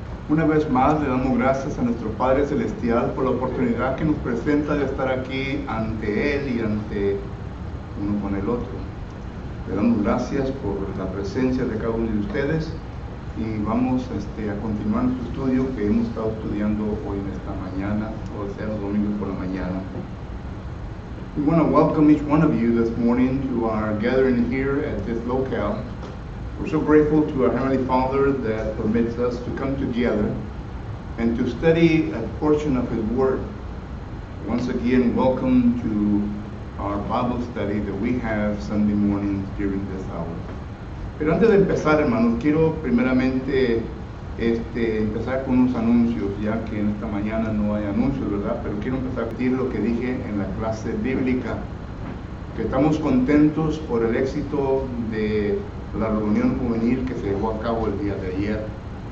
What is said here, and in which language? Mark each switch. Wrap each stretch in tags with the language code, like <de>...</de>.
<es>Una vez más le damos gracias a nuestro Padre Celestial por la oportunidad que nos presenta de estar aquí ante Él y ante uno con el otro. Le damos gracias por la presencia de cada uno de ustedes y vamos a continuar nuestro estudio que hemos estado estudiando hoy en esta mañana, o sea, los domingos por la mañana.</es> <en>We want to welcome each one of you this morning to our gathering here at this locale. We're so grateful to our Heavenly Father that permits us to come together and to study a portion of His Word. Once again, welcome to our Bible study that we have Sunday mornings during this hour.</en> <es>Pero antes de empezar, hermanos, quiero primeramente empezar con unos anuncios, ya que en esta mañana no hay anuncios, ¿verdad? Pero quiero empezar a decir lo que dije en la clase bíblica, que estamos contentos por el éxito de la reunión juvenil que se llevó a cabo el día de ayer.</es>